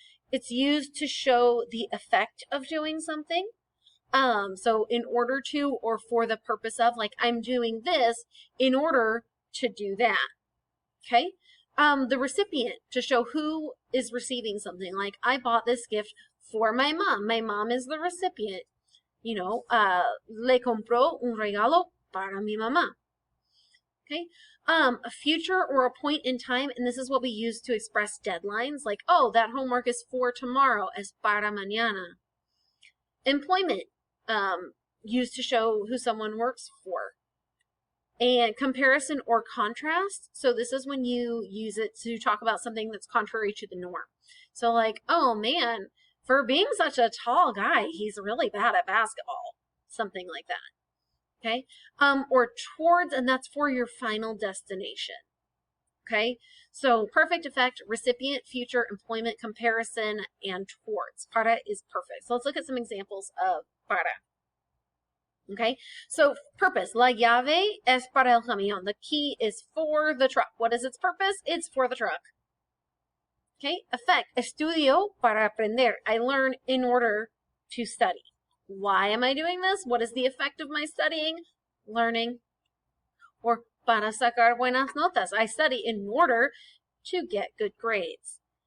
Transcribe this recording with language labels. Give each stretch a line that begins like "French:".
English: It's used to show the effect of doing something. So in order to, or for the purpose of, like I'm doing this in order to do that. Okay. The recipient, to show who is receiving something. Like I bought this gift for my mom. My mom is the recipient. You know,
Spanish: le compró un regalo para mi mamá.
English: Okay. A future or a point in time, and this is what we use to express deadlines, like, oh, that homework is for tomorrow,
Spanish: es para mañana.
English: Employment, used to show who someone works for. And comparison or contrast, so this is when you use it to talk about something that's contrary to the norm. So like, oh man, for being such a tall guy, he's really bad at basketball. Something like that. Okay? Or towards, and that's for your final destination. Okay? So perfect, effect, recipient, future, employment, comparison, and towards. Para is perfect. So let's look at some examples of para. Okay? So purpose.
Spanish: La llave es para el camión.
English: The key is for the truck. What is its purpose? It's for the truck. Okay, effect.
Spanish: Estudio para aprender.
English: I learn in order to study. Why am I doing this? What is the effect of my studying? Learning. Or
Spanish: para sacar buenas notas.
English: I study in order to get good grades.